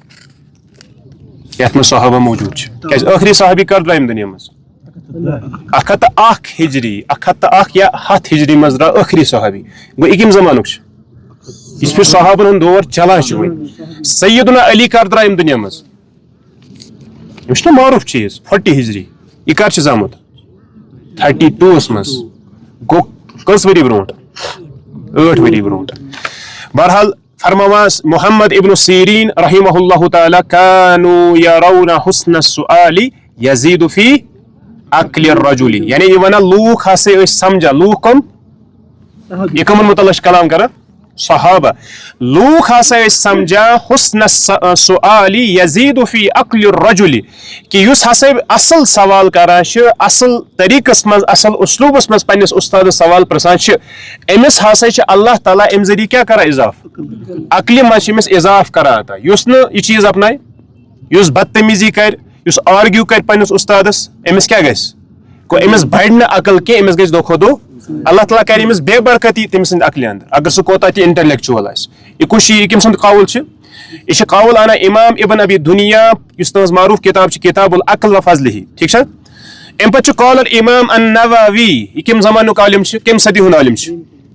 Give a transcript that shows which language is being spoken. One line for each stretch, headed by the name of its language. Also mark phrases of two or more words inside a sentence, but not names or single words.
Kashmiri: یتھ منٛز صحابہ موٗجوٗد چھِ کیازِ ٲخری صحابی کر درٛاے ییٚمہِ دُنیا منٛز 101 ہجری 101 یا 100 ہجری منٛز درٛاو ٲخری صحابی گوٚو یہِ کمہِ زمانُک چھُ یِژھ پھِرِ صحابن ہُنٛد دور چلان چھُ وۄنۍ سیدنا علی کر درٛاو ییٚمہِ دُنیا منٛز یِم چھُنہ معروٗف چیٖز 40 ہجری یہِ کر چھُ زامُت 32 منٛز گوٚو کٔژ ؤری برونٛٹھ 8 ؤری برونٛٹھ بہرحال فرماواس محمد ابن سیریٖن
Arabic: رحمہ اللہ تعالیٰ كانوا يرون حسن السؤال يزيد في عقل الرجل
Kashmiri: یعنی یہ ونان لوٗکھ ہسا ٲسۍ سمجھان لوٗکھ کم یہ کمن متعلق چھُ کلام کران صحابہ لوٗکھ ہسا ٲسۍ سمجھان
Arabic: حسن السؤال يزيد في عقل الرجل
Kashmiri: کہ یُس ہسا اصل سوال کران چھُ اصل طریقس منٛز اصل اسلوبس منٛز پننس استادس سوال پرژھان چھِ أمِس ہسا چھُ اللہ تعالیٰ امہِ ذٔریعہٕ کیاہ کران اضافہٕ عقلہِ منٛز چھُ أمِس اضافہٕ کران عطا یُس نہٕ یہِ چیٖز اپنایہِ یُس بدتمیٖزی کرِ یُس آرگیوٗ کرِ پننس استادس أمِس کیاہ گژھِ گوٚو أمِس بڑِ نہٕ عقل کینٛہہ أمِس گژھِ دۄہ کھۄتہٕ دۄہ اللہ تعالیٰ کرِ أمِس بے برکتی تٔمۍ سٕنٛدِ عقلہِ انٛدر اگر سُہ کوتاہ تہِ انٹلیکچُول آسہِ یہِ کُس چھُ یہِ کٔمۍ سُنٛد قول چھُ یہِ چھُ قول انان امام ابن ابی دُنیا یُس تٕہٕنٛز معروٗف کِتاب چھِ کِتاب العقل و فضلہ ٹھیٖک چھا امہِ پتہٕ چھُ قول امام النووی یہِ کمہِ زمانُک عالم چھُ کمہِ صدی ہُنٛد عالم چھُ